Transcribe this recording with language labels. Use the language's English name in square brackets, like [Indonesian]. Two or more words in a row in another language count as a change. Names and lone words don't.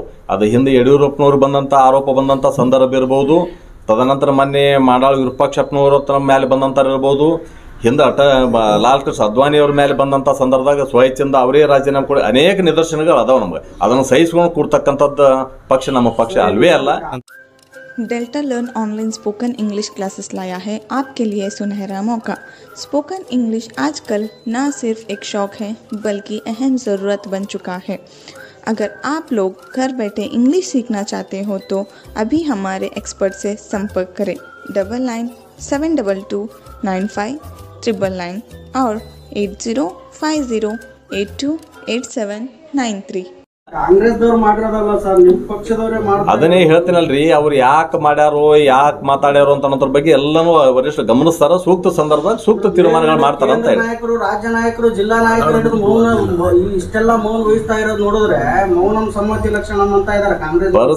[Kannada] ಅದು ಹಿಂದೆ ಯಡಿಯೂರಪ್ಪನವ್ರು ಬಂದಂಥ ಆರೋಪ ಬಂದಂಥ ಸಂದರ್ಭ ಇರ್ಬೋದು, ತದನಂತರ ಮೊನ್ನೆ ಮಾಡಾಳು ವಿರೂಪಾಕ್ಷಪ್ಪನವ್ರ ಮೇಲೆ ಬಂದಂಥ ಇರ್ಬೋದು, ಹಿಂದೆ ಲಾಲ್ ಕೃಷ್ಣ ಅದ್ವಾನಿಯವ್ರ ಮೇಲೆ ಬಂದಂಥ ಸಂದರ್ಭದಾಗ ಸ್ವಚ್ಛಂದ ಅವರೇ ರಾಜೀನಾಮೆ ಕೊಡಿ, ಅನೇಕ ನಿದರ್ಶನಗಳು ಅದಾವ ನಮ್ಗೆ. ಅದನ್ನು ಸಹಿಸ್ಕೊಂಡು ಕೂಡ್ತಕ್ಕಂಥದ್ದು ಪಕ್ಷ ನಮ್ಮ ಪಕ್ಷ ಅಲ್ವೇ ಅಲ್ಲ. [Hindi] डेल्टा लर्न [English] online spoken English classes [Hindi] लाया है आपके लिए सुनहरा मौका। [English] spoken English [Hindi] आजकल न सिर्फ एक शौक है बल्कि अहम ज़रूरत बन चुका है। अगर आप लोग घर बैठे इंग्लिश सीखना चाहते हो तो अभी हमारे एक्सपर्ट से संपर्क करें 9972295999 और 8050828793। [Kannada] ಕಾಂಗ್ರೆಸ್ದವ್ರು ಮಾಡಿರೋದಲ್ಲ ಸರ್, ನಿಮ್ ಪಕ್ಷದವರೇ ಮಾಡ್ತಾರೆ. ಅದನ್ನೇ ಹೇಳ್ತೀನಲ್ರಿ, ಅವ್ರು ಯಾಕೆ ಮಾಡ್ಯಾರೋ ಯಾಕೆ ಮಾತಾಡ್ಯಾರೋ ಅಂತ ಅನ್ನೋದ್ರ ಬಗ್ಗೆ ಎಲ್ಲನೂ ವರಿಷ್ಠ ಗಮನಿಸ್ತಾರ, ಸೂಕ್ತ ಸಂದರ್ಭದಾಗ ಸೂಕ್ತ ತೀರ್ಮಾನಗಳು ಮಾಡ್ತಾರ ಅಂತ ಹೇಳಿ. ನಾಯಕರು, ರಾಜ್ಯ ನಾಯಕರು, ಜಿಲ್ಲಾ ನಾಯಕರು ಮೌನ ಇಷ್ಟೆಲ್ಲ ಮೌನ ವಹಿಸ್ತಾ ಇರೋದು ನೋಡಿದ್ರೆ ಮೌನಂ ಸಮ್ಮತಿ ಲಕ್ಷಣ ಅಂತ ಇದಾರೆ ಕಾಂಗ್ರೆಸ್.